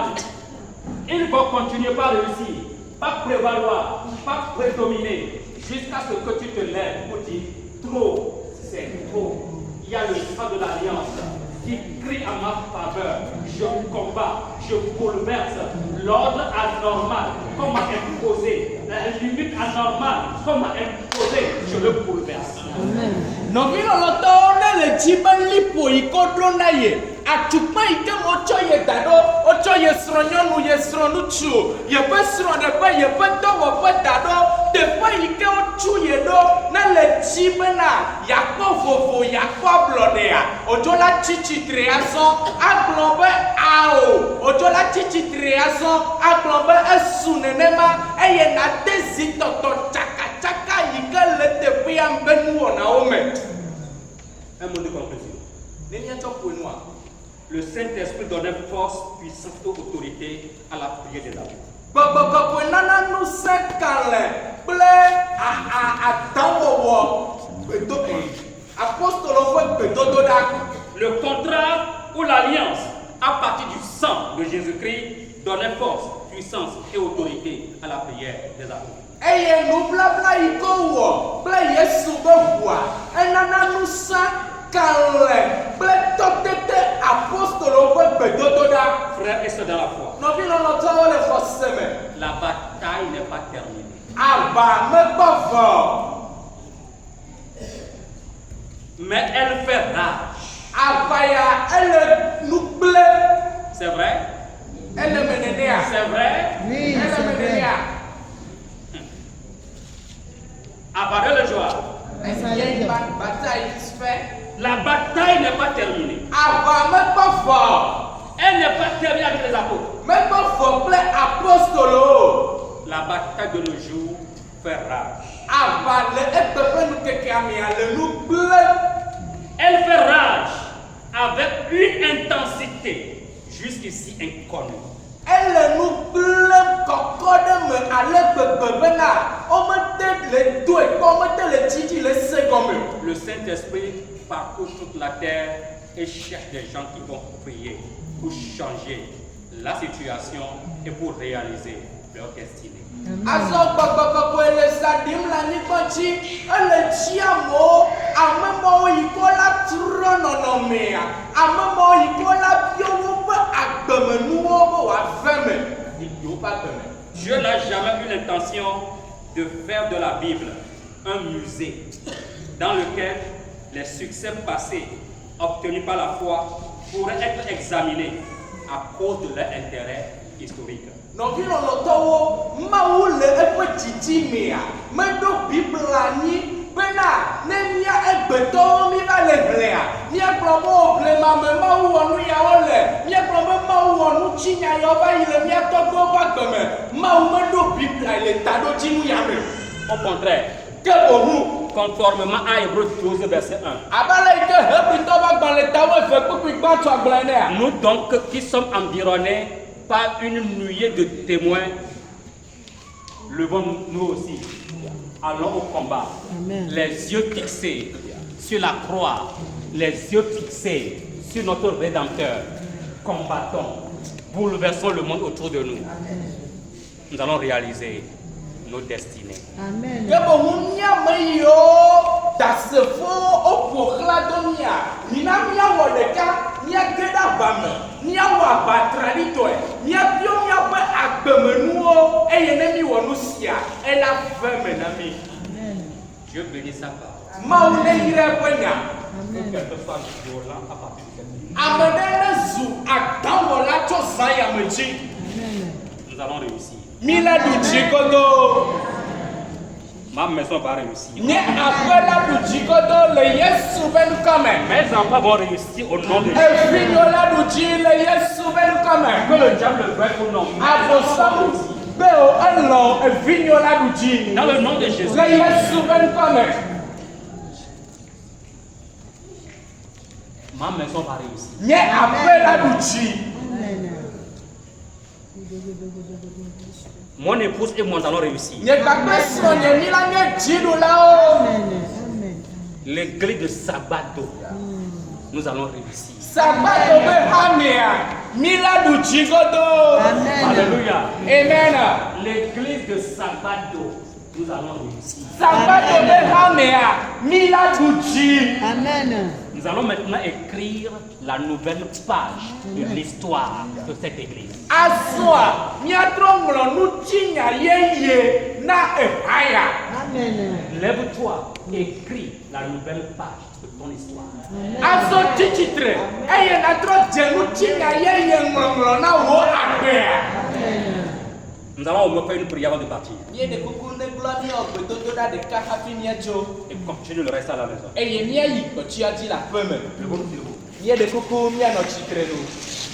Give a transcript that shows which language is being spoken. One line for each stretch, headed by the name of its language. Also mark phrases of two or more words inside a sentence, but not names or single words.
French: Ils vont continuer par réussir, par prévaloir, par prédominer, jusqu'à ce que tu te lèves pour dire trop, c'est trop. Il y a le sang de l'alliance qui crie en ma faveur. Je combats, je bouleverse l'ordre anormal qu'on m'a imposé, la limite anormale qu'on m'a imposé, je le bouleverse.
Ewe: Nɔvi lɔlɔtɔwo ne le dzi be liƒo yi ko ɖo na ye atukpa yi ke wotsɔ ye da ɖo wotsɔ ye srɔ̃nyɔnu ye srɔ̃ŋutsu yeƒe srɔ̃ɖeƒe yeƒe dɔwɔƒe da ɖo teƒe yi ke wotsu ye ɖo ne le dzi bena yakpɔ vovo yakpɔ ablɔɖea odzo la tsi tsitre azɔ agblɔ be ao odzo la tsi tsitre azɔ agblɔ be esu nenema eye nade zitɔtɔ tsakatsaka yi ke le teƒea be nuwɔnawo me.
French: Un mot de conclusion.
Ewe: Ne míatsɔ ƒo nua.
French: Le Saint-Esprit donnait force, puissance et autorité à la prière des apôtres.
Ewe: Gbɔgbɔ kɔkɔe nana ŋusẽ kalẽ kple adãwɔwɔ apostolo ƒe gbedodoɖa.
French: Le contrat ou l'alliance à partir du sang de Jésus-Christ donnait force, puissance et autorité à la prière des apôtres.
Ewe: Eye nublabla yi ko wɔ kple Yesu be ʋua enana ŋusẽ kalẽ kple tɔtete apostolo ƒe gbedodoɖa.
French: Frères et sœurs dans la foi,
Ewe: Nɔvi lɔlɔtɔwo le xɔse me.
French: la bataille n'est pas terminée.
Ewe: Aba mekpɔ vɔ.
French: Mais elle fait rage.
Ewe: Aba ya ele nu gble.
French: C'est vrai?
Ewe: Ele me nenea.
French: C'est vrai? Oui,
Ewe: Ele
French: c'est
Ewe: me
French: vrai.
Ewe: nenea. Abarez le joie.
French: Eye bataille se fait. La bataille n'est pas terminée.
Ewe: Aba mekpɔ vɔ.
French: Elle n'est pas terminée avec les apôtres.
Ewe: Mekpɔ vɔ kple apostolo.
French: La bataille de nos jours fait rage.
Ewe: Aba le egbe ƒe nukekea mea le nu gble.
French: Elle fait rage avec une intensité jusqu'ici inconnue.
Ewe: Ele nu gble kɔkɔ ɖe me ale gbegbe bena womete le doe kpɔ womete le dzidzi le se gɔme.
French: Le Saint-Esprit parcourt toute la terre et cherche des gens qui vont prier pour changer la situation et pour réaliser leur destinée.
Ewe: Azɔ gbɔgbɔ kɔkɔe le sa ɖim le anyigba dzi ele tsi amewo ame mawo yi ko la trɔ nɔnɔmea ame mawo yi ko la biɔ woƒe agbemenuwo be wòave me yi woƒe agbeme.
French: Dieu n'a jamais eu l'intention de faire de la Bible un musée dans lequel les succès passés obtenus par la foi pourraient être examinés à cause de leur intérêt historique.
Ewe: Nɔvi lɔlɔtɔwo Mawu le eƒe dzidzimea meɖo Biblia anyi bena ne mía egbetɔwo mi va le hlẽa míagblɔ be wo blemame Mawu wɔ nu yawo le míagblɔ be Mawu wɔ nu tsinya yawo va yi le mía tɔgbewo ƒe agbeme Mawu meɖo Biblia le taɖodzinu ya me.
French: Au contraire,
Ewe: Ke bohu
French: conformément à Hébreux 12, verset 1.
Ewe: abe ale yi ke Hebritɔwo ƒe agbalẽ tawo eve kpukpui gbãtɔ agblẽ nea.
French: Nous donc qui sommes environnés par une nuée de témoins, levons-nous aussi, allons au combat, Amen. les yeux fixés sur la croix, les yeux fixés sur notre Rédempteur. Combattons, bouleversons le monde autour de nous. Nous allons réaliser nos destinées. Amen.
Ewe: Ke bohu míame yiwo dasefowo woƒo xlã ɖo mía mina míawɔ ɖeka míage ɖe aba me míawɔ abatraɖitɔe eye ne mi wɔ nu sia ela vɛ me na mi.
French: Dieu bénit sa parole.
Ewe: Mawu ne yire eƒe nya.
French: Quelque soit violent à partir de cette minute.
Ewe: Ame ɖe ne zu aɖawɔla tso zã yame dzi.
French: Nous allons réussir.
Ewe: Mi le ɖu dzi godo.
French: Ma maison va réussir.
Ewe: Nye aƒe la ɖu dzi godo le Yesu ƒe ŋkɔme.
French: Mes enfants vont réussir au nom de Jésus.
Ewe: Evinyo la ɖu dzi le Yesu ƒe ŋkɔme.
French: Que le diable le veuille ou non.
Ewe: Abosam be o elɔ evinyo la ɖu dzi.
French: Dans le nom de Jésus.
Ewe: Le Yesu ƒe ŋkɔme.
French: Ma maison va réussir.
Ewe: Nye aƒe la ɖu dzi.
French: Mon épouse et moi nous allons réussir.
Ewe: Nye gbagbe srɔ̃ nye mi la nye dziɖulawo.
French: L'église de Sabado, nous allons réussir.
Ewe: Sabato be hamia mi la ɖu dzi godo.
French: Alléluia. Amen. L'église de Sabado, nous allons réussir.
Ewe: Sabato be hamia mi la ɖu dzi. Amen.
French: Nous allons maintenant écrire la nouvelle page de l'histoire de cette église.
Ewe: Azɔa miatrɔ ŋlɔ nutsinya yeye na ehaya. Amen.
French: Lève-toi, écris la nouvelle page de ton histoire.
Ewe: Azɔ tsi tsitre eye natrɔ dze nutsinya yeye ŋlɔŋlɔ na wo agbea.
French: Nous allons me faire une prière avant de partir.
Ewe: Mie de kuku ne gblɔ miɔ gbedodoɖa ɖeka hafi mietso.
French: Et continue le reste à la maison.
Ewe: Eye miayi kpɔtsia dzi le aƒe me.
French: Le bon numéro.
Ewe: Mie de kuku mianɔ tsitre nu.